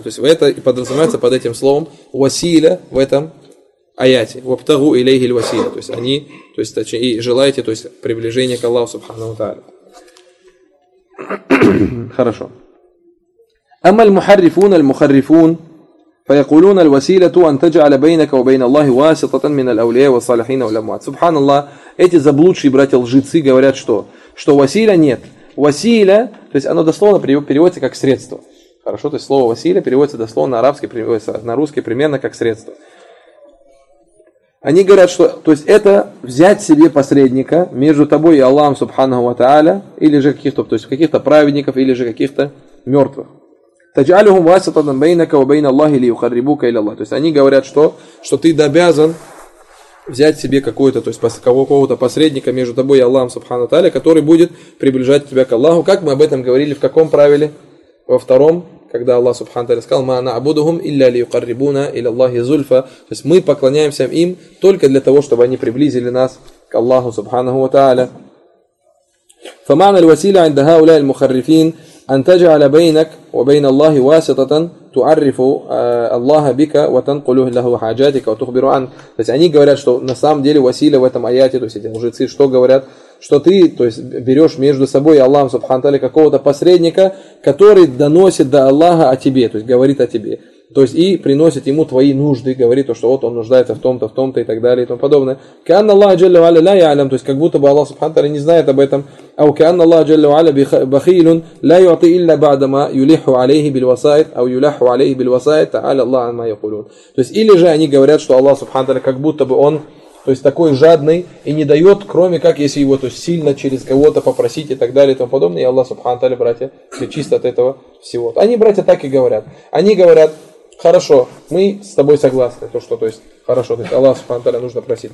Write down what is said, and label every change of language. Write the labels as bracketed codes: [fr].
[ru] То есть это и подразумевается под этим словом василя в этом аяте. [ar] Вабтагу илейхи иль василя. [ru] То есть они, то есть точнее, и желаете, то есть приближение к Аллаху субхану тааля. [ar] Хорошо. Амаль мухаррифун аль мухаррифун. فيقولون الوسيلة أن تجعل بينك وبين الله واسطة من الأولياء والصالحين والأموات. سبحان الله. [ru] Эти заблудшие братья лжецы говорят что? Что василя нет. Василя, то есть оно дословно переводится как средство. Хорошо, то есть слово василя переводится дословно на русский примерно как средство. Они говорят, что то есть это взять себе посредника между тобой и Аллахом субханаху ва тааля, или же каких-то, то есть каких-то праведников, или же каких-то мертвых. [ar] تجعلهم واسطة بينك وبين الله ليقربوك إلى الله. [ru] То есть они говорят, что ты обязан взять себе какой-то, то есть какого-то посредника между тобой и Аллахом субхану тааля, который будет приближать тебя к Аллаху. Как мы об этом говорили, в каком правиле? Во втором, когда Аллах субхану тааля сказал: [ar] "Ма наъбудухум илля лиюкаррибуна иля Аллахи зульфа". [ru] То есть мы поклоняемся им только для того, чтобы они приблизили нас к Аллаху субхану тааля. [ar] فمعنى الوسيلة عند هؤلاء المخرفين أن تجعل بينك وبين الله واسطة تعرف الله بك وتنقل له حاجاتك وتخبر عنك. [ru] То есть они говорят, что на самом деле Василия в этом аяте, то есть эти лжецы, что говорят, что ты, то есть берешь между собой и Аллахом субхану тааля какого-то посредника, который доносит до Аллаха о тебе, то есть говорит о тебе, то есть и приносит ему твои нужды, говорит то, что вот он нуждается в том-то и так далее и тому подобное. [ar] كأن الله جل وعلا لا يعلم, [ru] то есть как будто бы Аллах субхану тааля не знает об этом. [ar] أو كأن الله جل وعلا بخيل لا يعطي إلا بعدما يلح عليه بالوسائط أو يلح عليه بالوسائط تعالى الله عما يقولون. [ru] То есть или же они говорят, что Аллах субхану тааля как будто бы он, то есть такой жадный и не дает, кроме как если его то есть сильно через кого-то попросить и так далее и тому подобное, и Аллах субхану тааля, братья, чист от этого всего. Они, братья, так и говорят. Они говорят: хорошо, мы с тобой согласны, то что, то есть, хорошо, то есть Аллах субхану тааля нужно просить.